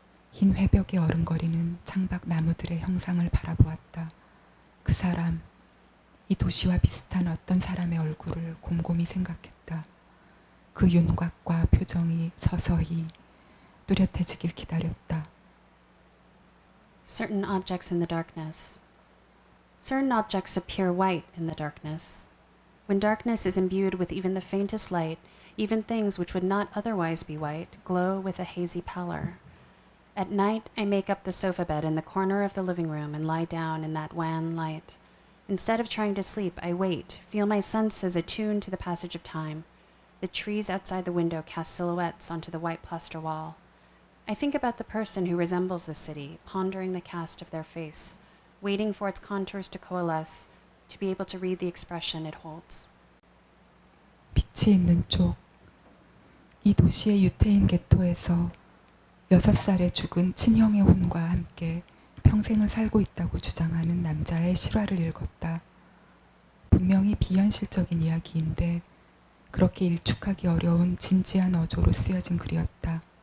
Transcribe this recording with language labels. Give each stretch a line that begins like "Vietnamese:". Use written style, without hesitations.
Korean: 흰 회벽에 어른거리는 창밖 나무들의 형상을 바라보았다. 그 사람, 이 도시와 비슷한 어떤 사람의 얼굴을 곰곰이 생각했다. 그 윤곽과 표정이 서서히 뚜렷해지길 기다렸다.
English: Certain objects in the darkness. Certain objects appear white in the darkness. When darkness is imbued with even the faintest light, even things which would not otherwise be white glow with a hazy pallor. At night, I make up the sofa bed in the corner of the living room and lie down in that wan light. Instead of trying to sleep, I wait, feel my senses attuned to the passage of time. The trees outside the window cast silhouettes onto the white plaster wall. I think about the person who resembles the city, pondering the cast of their face, waiting for its contours to coalesce, to be able to read the expression it holds.
Korean: 빛이 있는 쪽. 이 도시의 유태인 게토에서 6살에 죽은 친형의 혼과 함께 평생을 살고 있다고 주장하는 남자의 실화를 읽었다. 분명히 비현실적인 이야기인데 그렇게 일축하기 어려운 진지한 어조로 쓰여진 글이었다.